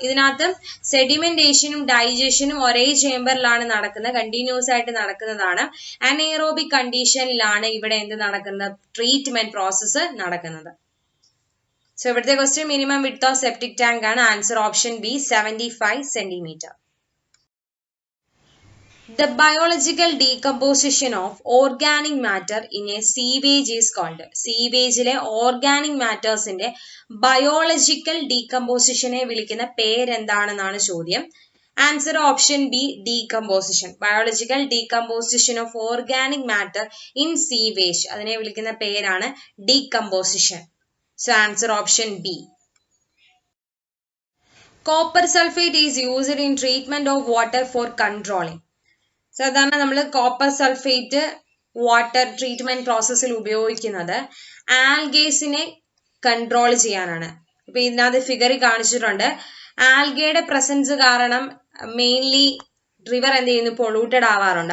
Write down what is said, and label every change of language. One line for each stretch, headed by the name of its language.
Malayalam: ഇതിനകത്ത് സെഡിമെന്റേഷനും ഡൈജഷനും ഒരേ ചേംബറിലാണ് നടക്കുന്നത്, കണ്ടിന്യൂസ് ആയിട്ട് നടക്കുന്നതാണ്. അനേറോബിക് കണ്ടീഷനിലാണ് ഇവിടെ എന്ത് നടക്കുന്നത്, ട്രീറ്റ്മെന്റ് പ്രോസസ്സ് നടക്കുന്നത്. സോ ഇവിടുത്തെ question minimum width of septic tank ആണ്. Answer option B 75 centimetre.
English: The biological decomposition of organic matter in a sewage is called.
Malayalam: സീവേജിലെ organic മാറ്റേഴ്സിന്റെ biological ഡീകമ്പോസിഷനെ വിളിക്കുന്ന പേരെന്താണെന്നാണ് ചോദ്യം. Answer option B decomposition. Biological decomposition of organic matter in sewage, അതിനെ വിളിക്കുന്ന പേരാണ് decomposition. So answer option B.
English: Copper sulfate is used in treatment of water for controlling.
Malayalam: സാധാരണ നമ്മൾ copper sulphate water treatment പ്രോസസ്സിൽ ഉപയോഗിക്കുന്നത് ആൽഗേസിനെ control ചെയ്യാനാണ്. ഇപ്പൊ ഇതിനകത്ത് ഫിഗറിൽ കാണിച്ചിട്ടുണ്ട്. ആൽഗയുടെ പ്രസൻസ് കാരണം മെയിൻലി റിവർ എന്ത് ചെയ്യുന്നു, പൊള്യൂട്ടഡ് ആവാറുണ്ട്.